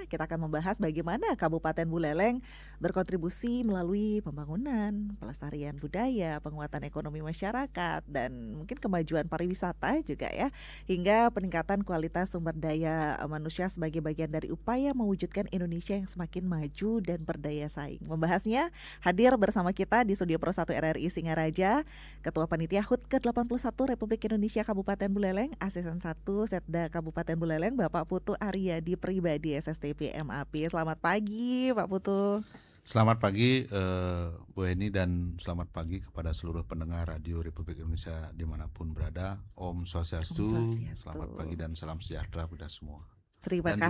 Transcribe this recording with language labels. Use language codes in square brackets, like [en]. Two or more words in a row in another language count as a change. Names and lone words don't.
[id] Kita akan membahas bagaimana Kabupaten Buleleng berkontribusi melalui pembangunan, pelestarian budaya, penguatan ekonomi masyarakat, dan mungkin kemajuan pariwisata juga ya, hingga peningkatan kualitas sumber daya manusia sebagai bagian dari upaya mewujudkan Indonesia yang semakin maju dan berdaya saing. Membahasnya hadir bersama kita di Studio Pro 1 RRI Singaraja, Ketua Panitia HUT ke-81 Republik Indonesia Kabupaten Buleleng, Asisten 1 Setda Kabupaten Buleleng, Bapak Putu Aryadi Pribadi SSTP MAP. Selamat pagi Pak Putu. Selamat pagi Bu Eni, dan selamat pagi kepada seluruh pendengar Radio Republik Indonesia dimanapun berada. [ban] Om Swastiastu, [id] selamat pagi dan salam sejahtera pada semua. Terima dan